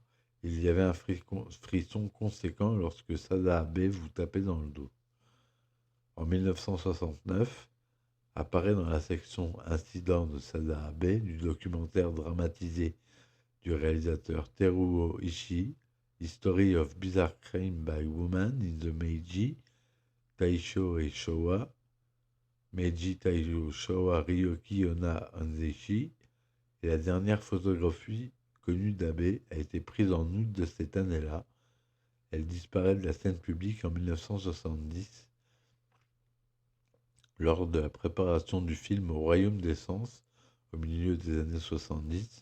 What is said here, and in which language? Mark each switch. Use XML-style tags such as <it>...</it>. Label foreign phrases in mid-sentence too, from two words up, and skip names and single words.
<fr>Il y avait un frisson conséquent lorsque Sada Abe vous tapait dans le dos. En 1969, apparaît dans la section Incident de Sada Abe du documentaire dramatisé du réalisateur Teruo Ishii, History of Bizarre Crime by Woman in the Meiji, Taisho et Showa, Meiji Taisho Showa Ryoki Onna Anzeishi, et la dernière photographie connue d'Abe a été prise en août de cette année-là. Elle disparaît de la scène publique en 1970 lors de la préparation du film Au Royaume des Sens, au milieu des années 70.</fr>